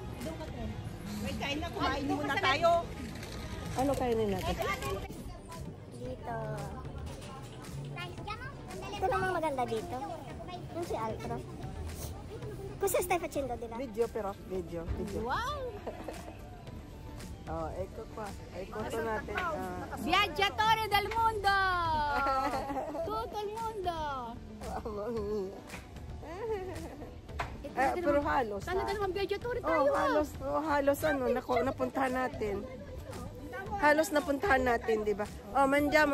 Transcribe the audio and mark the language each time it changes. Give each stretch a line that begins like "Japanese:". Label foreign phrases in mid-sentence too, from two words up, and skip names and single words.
Filipino: May kain na, kumain muna tayo. Ano kainin natin? Dito. Ito namang maganda dito. Yung si
Italian: Altro. Cosa stai facendo di là?
Filipino: Video pero, video. Wow! Oh, eko pa. Eko pa natin.
Italian: Viaggiatore del mondo! Tutto il mondo!
Filipino: Pero halos. Talaga naman viaggiatore Oh, tayo. halos ano, napuntahan natin. Halos napuntahan natin, di ba?
Italian: Oh, manjamo.